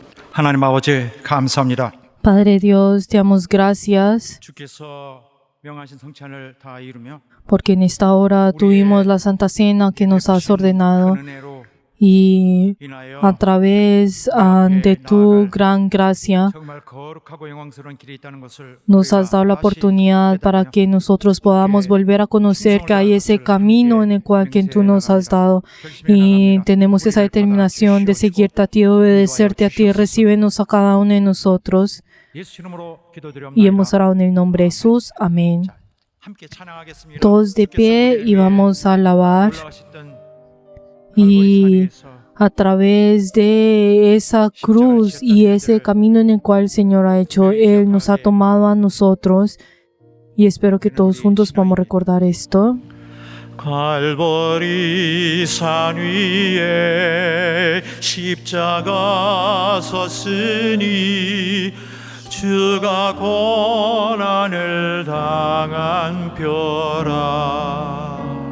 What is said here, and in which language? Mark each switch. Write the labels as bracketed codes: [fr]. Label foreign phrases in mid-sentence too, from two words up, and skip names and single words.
[ko] 하나님 아버지 감사합니다. [es] Padre Dios, te damos gracias [ko] 주께서 명하신 성찬을 다 이루며 [es] porque en esta hora tuvimos la Santa Cena que nos has ordenado [ko] 큰 은혜로 [es] y [ko] 인하여 [es] a través de tu gran gracia [ko] 정말 거룩하고 영광스러운 길이 있다는 것을 [es] nos has dado la oportunidad para que nosotros podamos volver a conocer que hay ese camino en el cual que tú nos has dado y tenemos esa determinación de seguirte a ti, obedecerte a ti. Recíbenos a cada uno de nosotros [ko] 예수 이름으로 기도드립니다. [es] y hemos orado en el nombre de Jesús. Amén. [ko] 함께 찬양하겠습니다. [es] Todos de pie y vamos a alabar [ko] 올라가셨던 [es] y a través de esa cruz y ese camino en el cual el Señor ha hecho, Él nos ha tomado a nosotros y espero que todos juntos podamos recordar esto. [ko] 갈보리 산 위에 십자가 섰으니 주가 고난을 당한 뼈라